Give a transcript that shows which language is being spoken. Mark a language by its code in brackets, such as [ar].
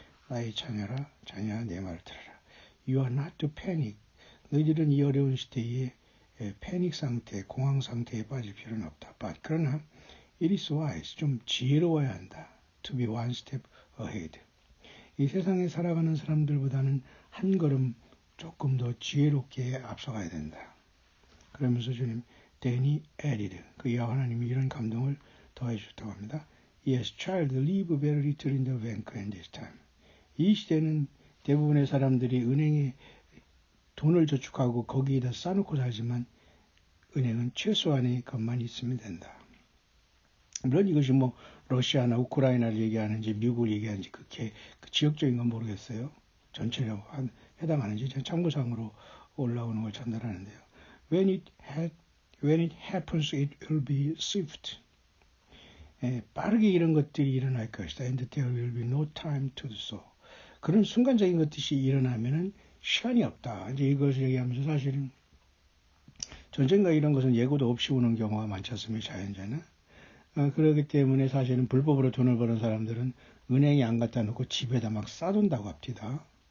[ko] 나의 자녀라 내 말을 들어라. [en] You are not to panic. [ko] 너희들은 이 어려운 시대에 패닉 상태, 공황 상태에 빠질 필요는 없다. [en] But [ko] 그러나 [en] it is wise. [ko] 좀 지혜로워야 한다. [en] To be one step ahead. [ko] 이 세상에 살아가는 사람들보다는 한 걸음 조금 더 지혜롭게 앞서가야 된다. 그러면서 주님, [en] then he added. [ko] 그 야훼 하나님이 이런 감동을 더해 주셨다고 합니다. [en] Yes, child, leave very little in the bank at this time. [ko] 이 시대는 대부분의 사람들이 은행에 돈을 저축하고 거기에다 싸놓고 살지만 은행은 최소한의 것만 있으면 된다. 물론 이것이 뭐 러시아나 우크라이나를 얘기하는지 미국을 얘기하는지 그 지역적인 건 모르겠어요. 전체로 해당하는지 참고상으로 올라오는 걸 전달하는데요. [en] When it happens, it will be swift. [ko] 빠르게 이런 것들이 일어날 것이다. [en] And there will be no time to do so. [ko] 그런 순간적인 것들이 일어나면은 시간이 없다. 이제 이것을 얘기하면서 사실은 전쟁과 이런 것은 예고도 없이 오는 경우가 많지 않습니까? 자연재해는. 그렇기 때문에 사실은 불법으로 돈을 버는 사람들은 은행에 안 갖다 놓고 집에다 막 싸둔다고 합니다.